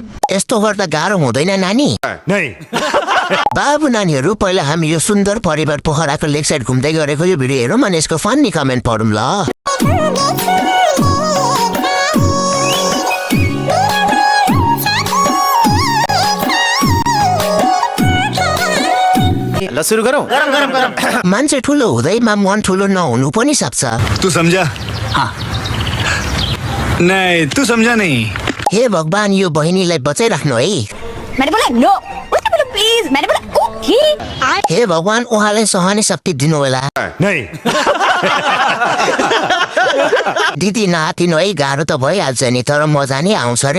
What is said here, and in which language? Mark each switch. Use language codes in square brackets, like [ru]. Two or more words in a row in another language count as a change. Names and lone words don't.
[ne] यस्तो गर्दा गाह्रो हुँदैन नानी। बाबु नानीहरू पहिला हामी यो सुन्दर परिवार पोखराको लेक साइड घुम्दै गरेको यो भिडियो हेरौँ अनि यसको [en] funny comment [ne] पढौँ ल। ल सुरु गरौँ। मान्छे ठुलो हुँदैमा मन ठुलो नहुनु पनि सक्छ। [hi] तू समझा? हाँ। नहीं तू समझा नहीं। [ne] हे भगवान्, यो बहिनीलाई बचाइराख्नु है। मैले बोले नो उसले बोले प्लिज मैले बोले ओके। हे भगवान्, उहाँलाई सहने शक्ति दिनु होला। [hi] नहीं। [ne] दिदी नातिनु है, गाह्रो त भइहाल्छ नि तर मजा नै आउँछ रे।